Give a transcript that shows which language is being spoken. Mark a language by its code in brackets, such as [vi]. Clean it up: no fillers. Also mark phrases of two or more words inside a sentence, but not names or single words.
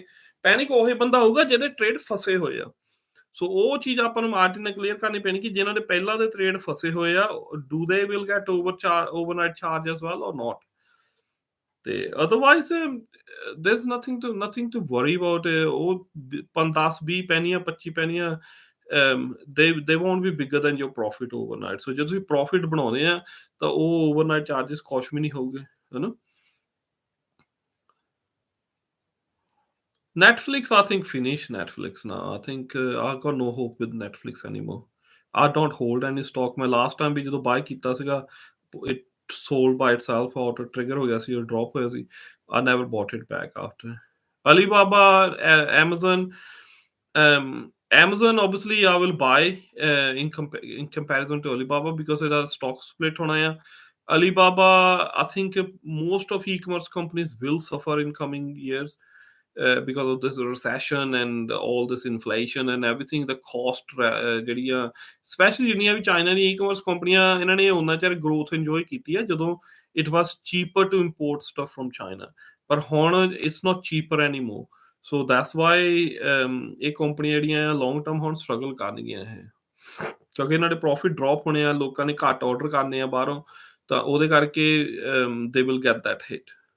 [pa] ਪੈਨਿਕ ਉਹੀ ਬੰਦਾ ਹੋਊਗਾ ਜਿਹਦੇ ਟ੍ਰੇਡ ਫਸੇ ਹੋਏ ਆ। ਸੋ ਉਹ ਚੀਜ਼ ਆਪਾਂ ਨੂੰ ਮਾਰਟਿਨ ਨੇ ਕਲੀਅਰ ਕਰਨੀ ਪੈਣੀ ਕਿ ਜਿਨ੍ਹਾਂ ਦੇ ਪਹਿਲਾਂ ਦੇ ਟ੍ਰੇਡ ਫਸੇ ਹੋਏ ਆ, [en] do they will get overnight charge as well or not. ਤੇ otherwise there is nothing to worry about. [pa] ਉਹ 10-20 ਪੈਨੀਆਂ 25 ਪੈਨੀਆਂ [en] they won't be bigger than your profit overnight। [pa] so ਜਦੋਂ ਤੁਸੀਂ ਪ੍ਰੋਫਿਟ ਬਣਾਉਂਦੇ ਆ ਤਾਂ ਉਹ [en] overnight charges [pa] ਕੁਛ ਵੀ ਨਹੀਂ ਹੋਊਗੇ, ਹੈਨਾ। [en] Netflix, I think finish Netflix now. I think I've got no hope with Netflix anymore. I don't hold any stock. [pa] ਮੈਂ last time ਵੀ ਜਦੋਂ buy ਕੀਤਾ ਸੀਗਾ, [en] it sold by itself out, [pa] trigger ਹੋ ਗਿਆ ਸੀ, drop ਹੋਇਆ ਸੀ। [en] I never bought it back after. Alibaba, Amazon, Amazon obviously I will buy in comparison to Alibaba because [pa] ਇਹਦਾ stock split ਹੋਣਾ ਆ। [en] Alibaba, I think most of e-commerce companies will suffer in coming years. Because of this recession and all this inflation and everything, the cost [pa] ਜਿਹੜੀਆਂ ਸਪੈਸ਼ਲੀ ਜਿਹੜੀਆਂ ਵੀ ਚਾਈਨਾ ਦੀ ਈ-ਕਮਰਸ ਕੰਪਨੀਆਂ, ਇਹਨਾਂ ਨੇ ਉਹਨਾਂ ਚਿਰ ਗਰੋਥ ਇੰਜੋਏ ਕੀਤੀ ਹੈ ਜਦੋਂ [en] it was cheaper to import stuff from China, [pa] ਪਰ ਹੁਣ [en] it's not cheaper anymore. so that's why [pa] ਇਹ ਕੰਪਨੀਆਂ ਜਿਹੜੀਆਂ ਲੌਂਗ ਟਰਮ ਹੁਣ ਸਟਰਗਲ ਕਰਨਗੀਆਂ ਇਹ, ਕਿਉਂਕਿ ਇਹਨਾਂ ਦੇ ਪ੍ਰੋਫਿਟ ਡ੍ਰੌਪ ਹੋਣੇ ਆ, ਲੋਕਾਂ ਨੇ ਘੱਟ ਆਰਡਰ ਕਰਨੇ ਆ ਬਾਹਰੋਂ, ਤਾਂ ਉਹਦੇ ਕਰਕੇ [en] they will get that hit.